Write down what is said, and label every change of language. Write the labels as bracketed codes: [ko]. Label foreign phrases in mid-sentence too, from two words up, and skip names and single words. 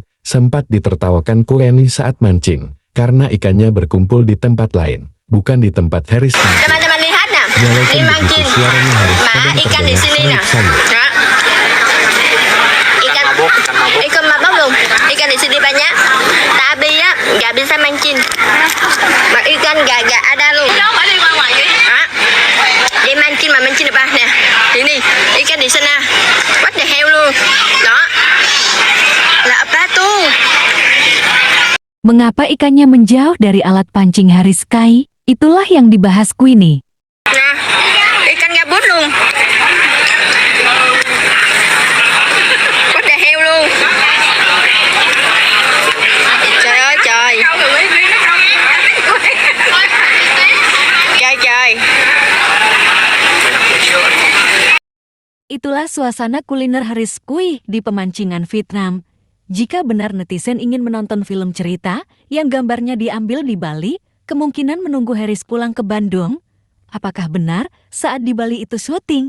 [id] Sempat ditertawakan Kui saat mancing, karena ikannya berkumpul di tempat lain, bukan di tempat Harris mancing. Teman-teman lihat nah, Walaupun ini begitu, mancing. suaranya Harris Ma, kadang ikan di terdengar sini nah. sayup-sayup. Ikan mabok belum? Ikan di sini banyak. Tapi ya nggak bisa mancing. Mà ikan nggak ada luôn. Hả? Đi mancing mà mancing apa? Nè, ini ikan di sana. [en] What the hell luôn? [vi] Đó. Là [id] apa tuh? Mengapa ikannya menjauh dari alat pancing Harris Kai? Itulah yang dibahas Queenie. Nah, ikan gabus luôn. [en] What the hell luôn? [vi] Trời ơi trời. Trời trời. [id] Itulah suasana kuliner Harris Kui di pemancingan Vietnam. Jika benar netizen ingin menonton film cerita yang gambarnya diambil di Bali, kemungkinan menunggu Harris pulang ke Bandung. Apakah benar saat di Bali itu syuting?